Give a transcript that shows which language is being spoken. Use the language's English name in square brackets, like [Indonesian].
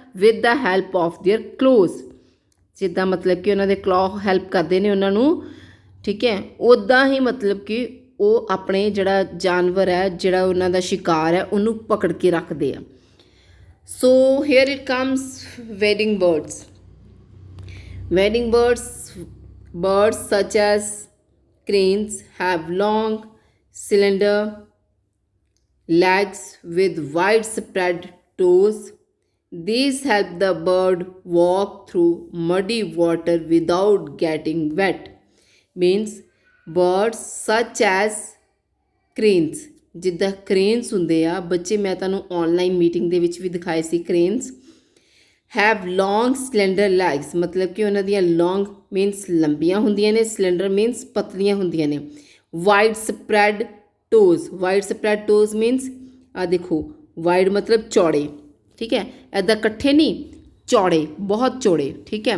[English] with the help of their clause, [Punjabi] ਜਿੱਦਾਂ ਮਤਲਬ ਕਿ ਉਹਨਾਂ ਦੇ ਕਲੌ ਹੈਲਪ ਕਰਦੇ ਨੇ ਉਹਨਾਂ ਨੂੰ, ਠੀਕ ਹੈ। ਉੱਦਾਂ ਹੀ ਮਤਲਬ ਕਿ ਉਹ ਆਪਣੇ ਜਿਹੜਾ ਜਾਨਵਰ ਹੈ, ਜਿਹੜਾ ਉਹਨਾਂ ਦਾ ਸ਼ਿਕਾਰ ਹੈ, ਉਹਨੂੰ ਪਕੜ ਕੇ ਰੱਖਦੇ ਆ। [English] So here it comes wading birds. Wading birds such as cranes have long cylinder legs with widespread toes। These help the bird walk through muddy water without getting wet। means birds such as cranes, [Punjabi] ਜਿੱਦਾਂ ਕ੍ਰੇਨਸ ਹੁੰਦੇ ਆ ਬੱਚੇ, ਮੈਂ ਤੁਹਾਨੂੰ online meeting ਦੇ ਵਿੱਚ ਵੀ ਦਿਖਾਏ ਸੀ ਕ੍ਰੇਨਸ। [English] have long cylinder legs, [Punjabi] ਮਤਲਬ ਕਿ ਉਹਨਾਂ ਦੀਆਂ ਲੌਂਗ ਮੀਨਸ ਲੰਬੀਆਂ ਹੁੰਦੀਆਂ ਨੇ, ਸਿਲੰਡਰ ਮੀਨਸ ਪਤਲੀਆਂ ਹੁੰਦੀਆਂ ਨੇ। Wide spread ਟੋਜ਼, wide spread ਟੋਜ਼ means ਆ ਦੇਖੋ, ਵਾਈਡ ਮਤਲਬ ਚੌੜੇ, ਠੀਕ ਹੈ, ਇੱਦਾਂ ਇਕੱਠੇ ਨਹੀਂ, ਚੌੜੇ, ਬਹੁਤ ਚੌੜੇ, ਠੀਕ ਹੈ।